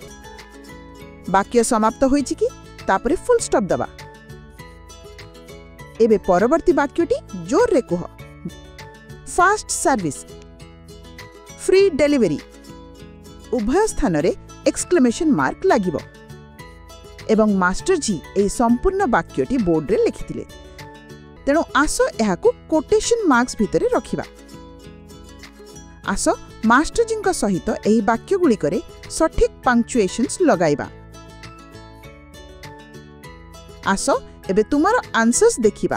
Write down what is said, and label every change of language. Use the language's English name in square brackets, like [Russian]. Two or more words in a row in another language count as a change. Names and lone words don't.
[Odia] ବାକ୍ୟ ସମାପ୍ତ ହୋଇଛି କି ତାପରେ [English] full stop [Odia] ଦବା। ଏବେ ପରବର୍ତ୍ତୀ ବାକ୍ୟଟି ଜୋର ରେ କହ। [English] fast service, free delivery [Odia] ଉଭୟ ସ୍ଥାନ ରେ [English] exclamation mark [Odia] ଲାଗିବ। ଏବଂ ମାଷ୍ଟରଜୀ ଏହି ସମ୍ପୂର୍ଣ୍ଣ ବାକ୍ୟଟି ବୋର୍ଡରେ ଲେଖିଥିଲେ। ତେଣୁ ଆସ ଏହାକୁ [English] quotation marks [Odia] ଭିତରେ ରଖିବା। ଆସ ମାଷ୍ଟରଜୀଙ୍କ ସହିତ ଏହି ବାକ୍ୟଗୁଡ଼ିକରେ ସଠିକ୍ ପଙ୍କ୍ଚୁଏସନ୍ସ ଲଗାଇବା। ଆସ ଏବେ ତୁମର ଆନ୍ସର୍ସ ଦେଖିବା।